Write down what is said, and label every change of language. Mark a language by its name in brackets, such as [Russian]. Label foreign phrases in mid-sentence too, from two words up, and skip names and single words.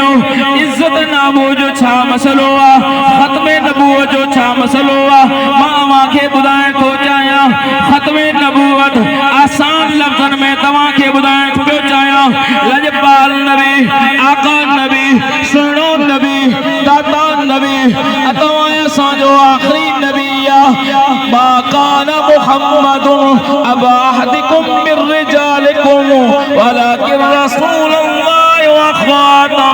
[Sindhi] इज़्ज़त नामूस जो छा मसलो आहे, ख़त्म नबूवत जो छा मसलो आहे, मां तव्हांखे ॿुधाइण थो चाहियां। ख़त्म नबूवत आसान लफ़्ज़नि में तव्हांखे ॿुधाइण पियो चाहियां। लजपाल नबी, आका नबी, सुहिणो नबी, दाता नबी, तव्हां असांजो आख़िरी नबी आहे। [Arabic] ما كان محمد أبا أحد من رجالكم ولكن رسول الله و